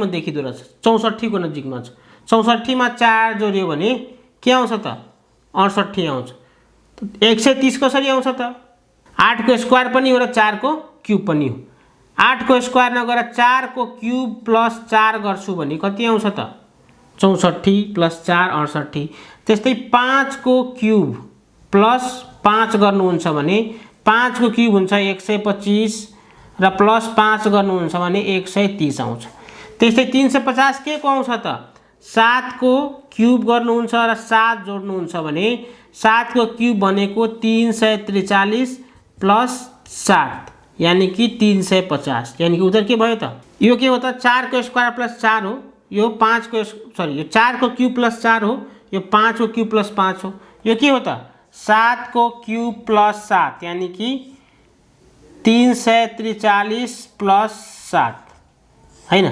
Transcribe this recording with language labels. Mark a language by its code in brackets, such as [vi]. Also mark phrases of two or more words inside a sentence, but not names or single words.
[ne] देखिदो रहेछ 64 को नजिकमा छ 64 मा 4 जोड्यो भने के आउँछ त 68 आउँछ 130 कसरी आउँछ त 8 को स्क्वायर पनि हो र 4 को क्युब पनि हो 8 को स्क्वायर नगरेर 4 को [en] cube plus [ne] 4 गर्छु भने कति आउँछ त 64 प्लस 4 68 त्यस्तै 5 को [en] cube plus [ne] 5 गर्नुहुन्छ भने 5 को क्युब हुन्छ 125 र प्लस 5 गर्नुहुन्छ भने 130 आउँछ। त्यस्तै 350 के को आउँछ त 7 को क्युब गर्नुहुन्छ र 7 जोड्नुहुन्छ भने 7 को क्युब भनेको 343 प्लस 7 [hi] यानी कि [ne] 350 [hi] यानी कि [ne] उत्तर के भयो त यो के हो त 4 को [en] square plus [ne] 4 हो यो 5 को यो 4 को [en] cube plus [ne] 4 हो यो 5 को [en] cube plus [ne] 5 हो यो के हो त 7 को [en] cube plus [ne] 7 [hi] यानी कि [ne] 343 प्लस 7 हैन।